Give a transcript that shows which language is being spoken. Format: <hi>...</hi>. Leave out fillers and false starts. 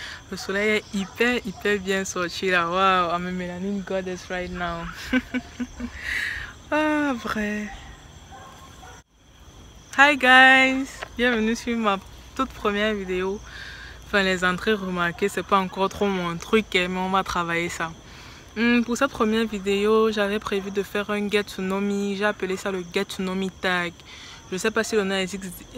<fr>Le soleil est hyper bien sorti là.</fr> <en>Wow, I'm a melanin goddess right now.</en> <fr>Ah, vrai.</fr> <en>Hi guys,</en> <fr>bienvenue sur ma toute première vidéo. Enfin, les entrées remarquées, c'est pas encore trop mon truc, mais on va travailler ça. Pour cette première vidéo, j'avais prévu de faire un get to know me. J'ai appelé ça le get to know me tag. Je sais pas si le nom existe.</fr>